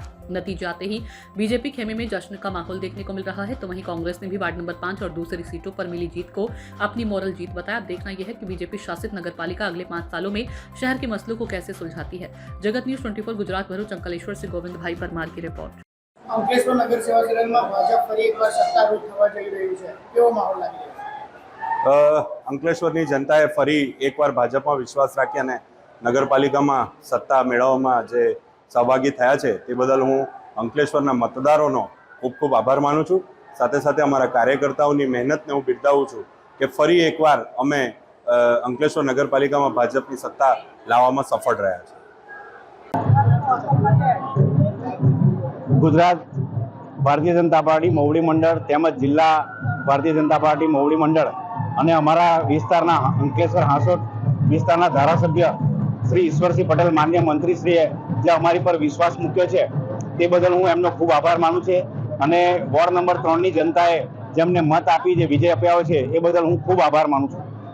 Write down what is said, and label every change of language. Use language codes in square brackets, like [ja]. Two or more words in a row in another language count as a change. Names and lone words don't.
[hi] नतीजे आते ही बीजेपी खेमे में जश्न का माहौल देखने को मिल रहा है, तो वहीं कांग्रेस ने भी वार्ड नंबर 5 और दूसरी सीटों पर मिली जीत को अपनी मॉरल जीत बताया। अब देखना यह है कि बीजेपी शासित नगरपालिका अगले 5 सालों में शहर के मसलों को कैसे सुलझाती है। जगत न्यूज 24 गुजरात भरूच अंकलेश्वर से गोविंद भाई परमार की रिपोर्ट। [gu] અંકલેશ્વર નગર સેવા સદનમાં ભાજપ ફરી એકવાર સત્તારૂઢ થવા જઈ રહ્યું છે, કેવો માહોલ લાગી રહ્યો છે? અંકલેશ્વરની જનતાએ ફરી એકવાર ભાજપમાં વિશ્વાસ રાખી અને નગરપાલિકામાં સત્તા મેળવવામાં જે સહભાગી થયા છે તે બદલ હું અંકલેશ્વરના મતદારોનો ખૂબ ખૂબ આભાર માનું છું। સાથે સાથે અમારા કાર્યકર્તાઓની મહેનતને હું બિરદાવું છું કે ફરી એકવાર અમે અંકલેશ્વર નગરપાલિકામાં ભાજપની સત્તા લાવવામાં સફળ રહ્યા છે। ગુજરાત ભારતીય જનતા પાર્ટી મોવડી મંડળ તેમજ જિલ્લા ભારતીય જનતા પાર્ટી મોવડી મંડળ અને અમારા વિસ્તારના અંકલેશ્વર હાંસોદ વિસ્તારના ધારાસભ્ય શ્રી ઈશ્વરસિંહ પટેલ માન્ય મંત્રીશ્રીએ જે અમારી પર વિશ્વાસ મૂક્યો છે તે બદલ હું એમનો ખૂબ આભાર માનું છું અને વોર્ડ નંબર 3ની જનતાએ જેમને મત આપી જે વિજય અપાવ્યો છે એ બદલ હું ખૂબ આભાર માનું છું।